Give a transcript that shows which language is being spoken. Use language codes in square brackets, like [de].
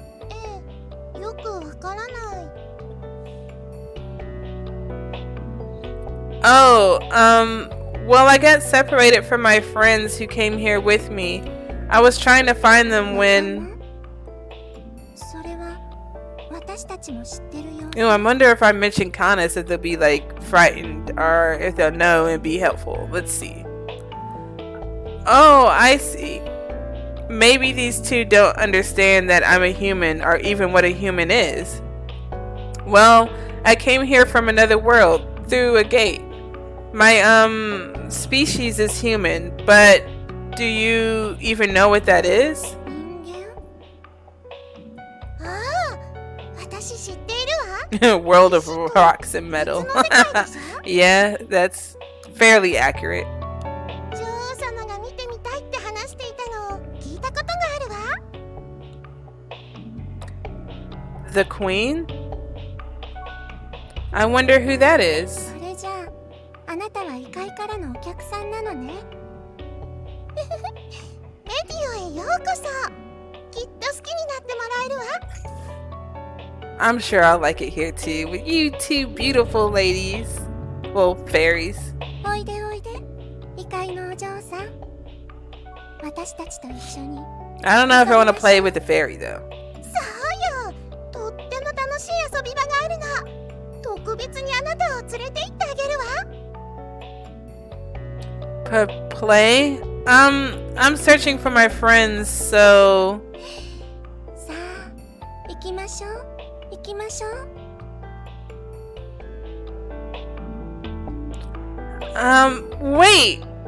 [ja] ええ、よくわからない。 [en] Oh, well, I got separated from my friends who came here with me. I was trying to find them when... [ja] それは私たちも知ってるよ。 [en] I wonder if I mention Canus if they'll be like frightened or if they'll know and be helpful. Let's see. Oh, I see. Maybe these two don't understand that I'm a human or even what a human is. Well, I came here from another world through a gate. My species is human, but do you even know what that is? [ja] 人間？ああ、私知っているわ。 [en] World of rocks and metal. [ja] 水の世界でしょ？ [en] Yeah, that's fairly accurate. [ja] 女王様が見てみたいって話していたのを聞いたことがあるわ。 [en] The Queen? I wonder who that is. [ja] それじゃあ、あなたは異界からのお客さんなのね。メディオへようこそ。きっと好きになってもらえるわ。 [en] I'm sure I'll like it here too, with you two beautiful ladies. Well, fairies. [ja] おいでおいで、異界のお嬢さん。私たちと一緒に。 [en] I don't know if I want to play with the fairy though. [ja] そうよ。とっても楽しい遊び場があるの。特別にあなたを連れて行ってあげるわ。 [en] Play? I'm searching for my friends, so... [ja] さあ、行きましょう。行きましょう。 [en] Wait!